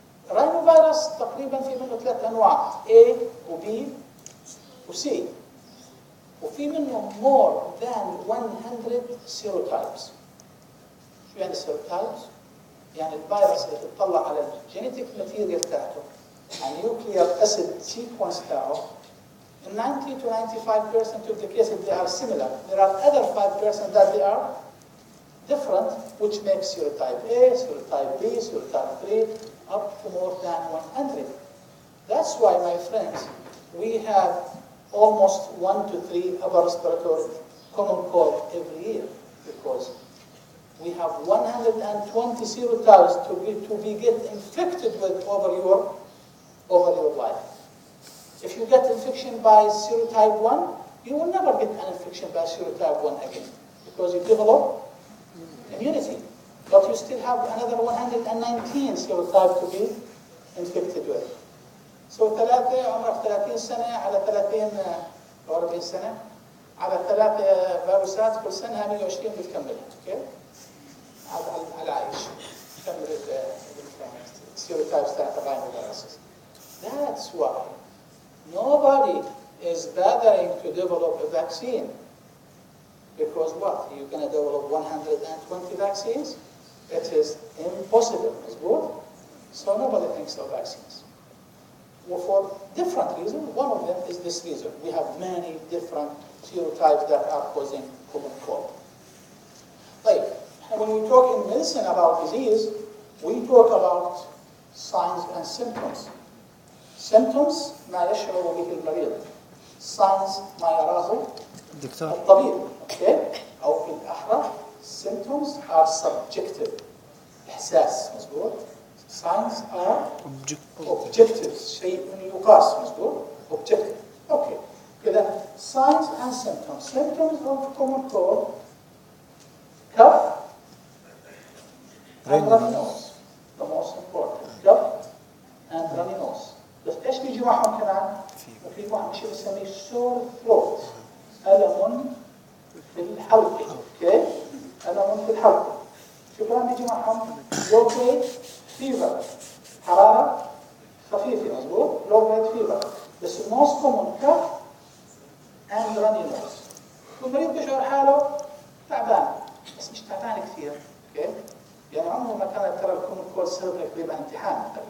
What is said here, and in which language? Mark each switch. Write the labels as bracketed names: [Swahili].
[Arabic] rhinovirus تقريبا في منه 3 أنواع A و B و C. وفي منه [English] more than 100 serotypes. [Arabic] شو يعني serotypes؟ يعني الفيروس اللي تطلع على الجينيتيك ماتيريال تاعته، النيوكليير اسيد سيكونس تاعه، [English] In 90 to 95% of the cases, they are similar. There are other 5% that they are different, which makes serotype A, serotype B, serotype 3, up to more than 100. That's why, my friends, we have almost 1 to 3 upper respiratory common cold every year, because we have 120 serotypes to be get infected with over your life. If you get infection by serotype 1, you will never get an infection by serotype 1 again, because you develop immunity. But you still have another 119 serotypes to be infected with. [Arabic] So ثلاثة عمرك 30 سنة على 30 أو 40 سنة على 3 فيروسات كل سنة 120 بتكملها، اوكي؟ على عايش تكمل السيروتايبس تاعت الرhinoviruses. [English] That's why nobody is bothering to develop a vaccine. Because what? You're going to develop 120 vaccines? It is impossible, is good? So nobody thinks of vaccines. Well, for different reasons. One of them is this reason. We have many different serotypes that are causing common cold. Like, when we talk in medicine about disease, we talk about signs and symptoms. [Arabic] Symptoms ما يشعر به المريض. Signs ما يراه الطبيب. Okay? أو في الأحرى [English] symptoms are subjective. [Arabic] إحساس مظبوط. [English] Signs are objective. [Arabic] شيء يقاس مظبوط. Objective. Okay. [English] كده signs and symptoms. Symptoms of common cold. Cough and runny nose. The most important. Cough and runny nose. [Arabic] بس ايش بيجي معهم كمان؟ وفي واحد شيء بنسميه sore throat. ألم في الحلق. اوكي؟ ألم في الحلق. شو كمان بيجي معهم؟ low grade fever. حرارة خفيفة مظبوط؟ low grade fever. [English] بس most common cough and runny nose. [Arabic] والمريض بيشعر حاله تعبان بس مش تعبان كثير. اوكي؟ يعني عمره ما كانت ترى الكومن كولد سبب انك تغيب عن امتحان.